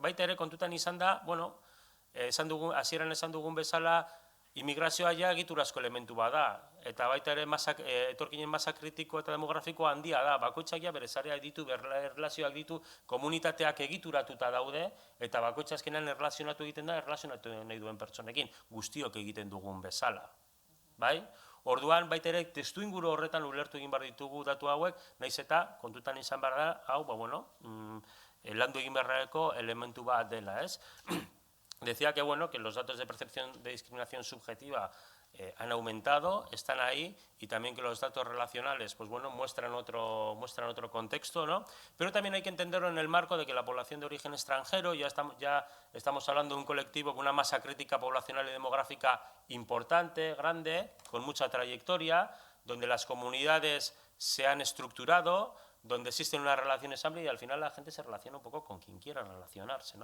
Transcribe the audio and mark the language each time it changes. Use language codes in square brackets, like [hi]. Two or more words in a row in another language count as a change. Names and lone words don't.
[eu] Baita ere kontutan izan da, hasieran esan dugun bezala, immigrazioa ja egiturazko elementu bat da, eta baita ere etorkinen masa kritiko eta demografiko handia da, bakoitzak ja bere sareak ditu, erlazioak ditu, komunitateak egituratuta daude, eta bakoitza azkenean erlazionatu egiten da, erlazionatu nahi duen pertsonekin, guztiok egiten dugun bezala. Orduan, baita ere, testu inguru horretan ulertu egin behar ditugu datu hauek, nahiz eta kontutan izan behar da, landu egin beharreko elementu bat dela, ez? [es] Decía que los datos de percepción de discriminación subjetiva han aumentado, están ahí, y también que los datos relacionales muestran otro contexto, ¿no? Pero también hay que entenderlo en el marco de que la población de origen extranjero, ya estamos hablando de un colectivo con una masa crítica poblacional y demográfica importante, grande, con mucha trayectoria, donde las comunidades se han estructurado, donde existen unas relaciones amplias y al final la gente se relaciona un poco con quien quiera relacionarse, ¿no?